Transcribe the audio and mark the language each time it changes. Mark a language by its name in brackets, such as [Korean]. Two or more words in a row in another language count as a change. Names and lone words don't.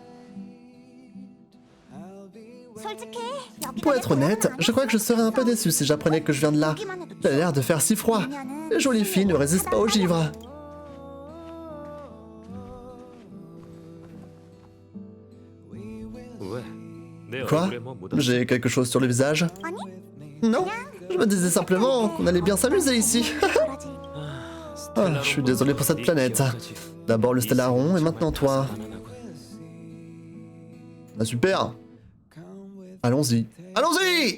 [French] Pour être honnête, je crois que je serais un peu déçu si j'apprenais que je viens de là. Il a l'air de faire si froid. Les jolies filles ne résistent pas au givre. [Korean] 내 [French] Quoi? [Korean] 얼굴에 뭐 묻었어? [French] J'ai quelque chose sur le visage? Non, je me disais simplement qu'on allait bien s'amuser ici. Ah, je suis désolé pour cette planète. D'abord le Stellaron et maintenant toi. Ah super. Allons-y. Allons-y.